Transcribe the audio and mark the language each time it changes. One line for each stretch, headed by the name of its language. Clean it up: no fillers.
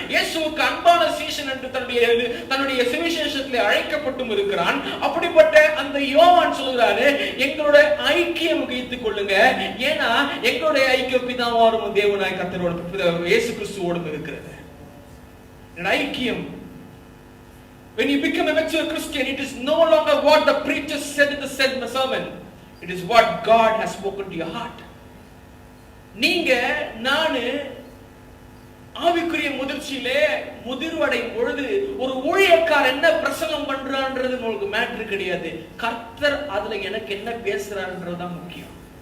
Tamil: இயேசுவுக்கு அன்பான சீசன் என்று தன்னுடைய சுவிசேஷத்திலே அழைக்கப்பட்டும் இருக்கிறான். அப்படிப்பட்ட அந்த யோவான் சொல்கிறாரு, எங்களோட ஐக்கியம் வைத்துக் கொள்ளுங்க. ஏன்னா எங்களுடைய ஐக்கியம் பிதாவாரும் தேவனாய் கர்த்தரோடு இயேசு கிறிஸ்துவோடும் இருக்கிறது. ஐக்கியம்.
English: When you become a mature Christian, it is no longer what the preacher said in the sermon. It is what God has spoken to your heart.
Tamil: நீங்க நானு ஆவிக்குரிய முதிர்ச்சியிலே முதிர்வடையும் பொழுது ஒரு ஊழியக்காரர் என்ன பிரசங்கம் பண்றான்றது உங்களுக்கு மேட்டர் கிடையாது. கர்த்தர் அதுல எனக்கு என்ன பேசுறாருன்றதுதான் முக்கியம்.